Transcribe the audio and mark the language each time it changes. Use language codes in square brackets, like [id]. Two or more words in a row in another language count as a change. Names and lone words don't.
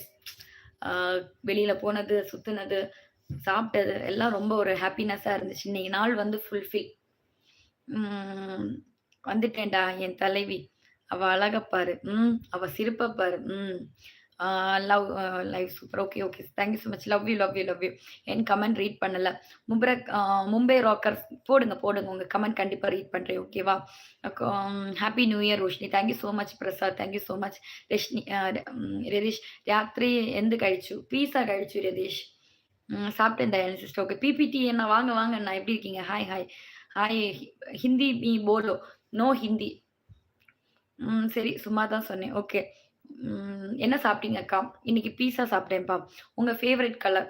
[ta] ஆ வெளியில போனது, சுத்துனது, சாப்பிட்டது எல்லாம் ரொம்ப ஒரு ஹேப்பினஸ்ஸா இருந்துச்சு. இன்னைக்கு நாள் வந்து ஃபுல்ஃபில். ம் வந்துட்டேன்டா என் தலைவி. அவ அழக பாரு. அவ சிரிப்ப பாரு. ஆ [en] love live super. okay, okay. thank you so much. love you, love you, love you. [ta] என் கமெண்ட் ரீட் பண்ணல. மும்பை ராக்கர்ஸ் போடுங்க, போடுங்க. உங்க கமெண்ட் கண்டிப்பா ரீட் பண்றேன். ஓகேவா? [en] happy new year [ta] ரோஷினி. [en] thank you so much Prasad. thank you so much. [ml] രശ്മി രതീഷ് രാത്രി എന്ത് കഴിച്ചു? പീസ കഴിച്ചു രതീഷ്. [ta] சாப்பிட்டேன் தயாளி [en] sister. okay. [ta] பிபிடி அண்ணா வாங்க, வாங்க அண்ணா. எப்படி இருக்கீங்க? [en] hi, hi. hi. [hi] हिंदी में बोलो. [en] no Hindi. [ta] சரி. சும்மா தான் சொன்னேன். ஓகே. என்ன சாப்பிட்டீங்க அக்கா? இன்னைக்கு பீஸா சாப்பிட்டேன்ப்பா. உங்க [en] favourite colour?